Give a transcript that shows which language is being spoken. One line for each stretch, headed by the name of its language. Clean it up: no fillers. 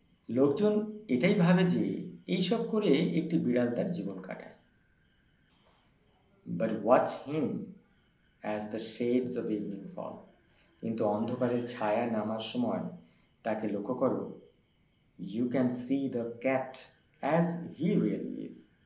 Bangla: লোকজন এটাই ভাবে যে এইসব করে একটি বিড়াল তার জীবন কাটায়।
English: But watch him as the shades of evening fall.
Bangla: কিন্তু অন্ধকারের ছায়া নামার সময় তাকে লক্ষ্য করো।
English: You can see the cat as he really is.